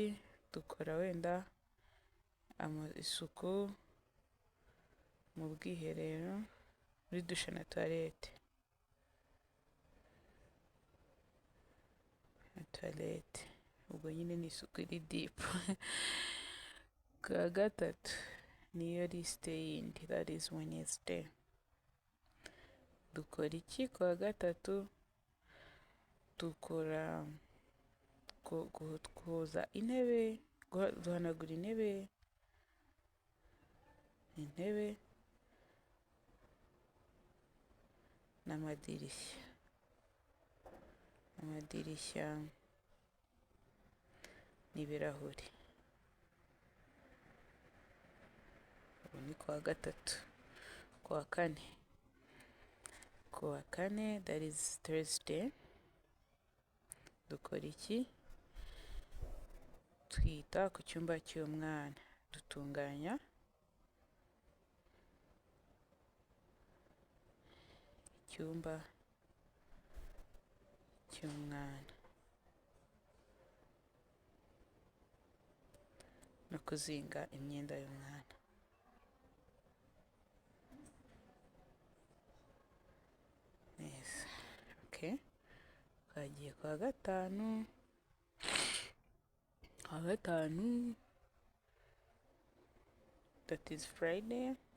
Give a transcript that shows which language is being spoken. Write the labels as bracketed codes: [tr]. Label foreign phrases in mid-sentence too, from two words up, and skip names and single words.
[rw] Dukora wenda isuku mu bwiherero, muri dushe na toilette. Ubwo nyine ni isuku iri deep. Ku wa gatatu niyo liste yindi, [en] that is Wednesday. [rw] Dukora iki ku wa gatatu? Dukora koza intebe, duhanagura intebe n'amadirishya n'ibirahuri. Ubu ni ku wa gatatu. Ku wa kane [en] that is Thursday, [rw] dukora iki? Twita ku cyumba cy'umwana, dutunganya icyumba cy'umwana no kuzinga imyenda y'umwana. Neza. Okay, twagiye ku wa gatanu. [en] That is Friday.